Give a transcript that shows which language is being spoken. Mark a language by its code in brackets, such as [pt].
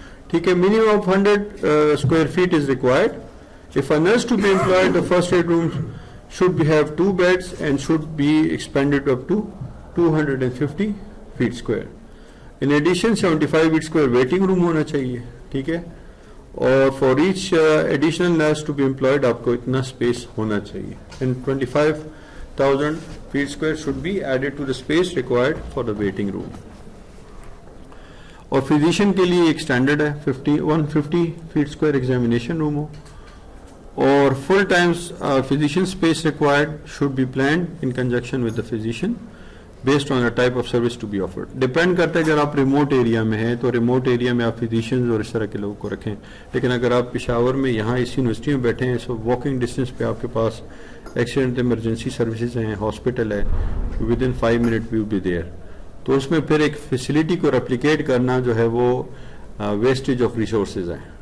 [en] ठीक है, minimum of 100 square feet is required. If a nurse to be employed the first aid room should be have 2 beds and should be expanded up to 250 feet square. In addition 75 feet square waiting room होना चाहिए. ठीक है, और for each additional nurse to be employed आपको इतना space होना चाहिए. And 25,000 feet square should be added to the space required for the waiting room. [hi] और physician के लिए एक standard है 150 feet square examination room हो. [en] और full time physician space required should be planned in conjunction with the physician based on a type of service to be offered. [hi] Depend करता है अगर आप remote area में हैं तो remote area में आप physicians और इस तरह के लोगों को रखें. लेकिन अगर आप पेशावर में यहाँ इस यूनिवर्सिटी में बैठे हैं so walking distance पे आपके पास accident emergency services हैं, hospital है, within 5 minutes we will be there. तो उसमें फिर एक facility को replicate करना जो है वो wastage of resources है.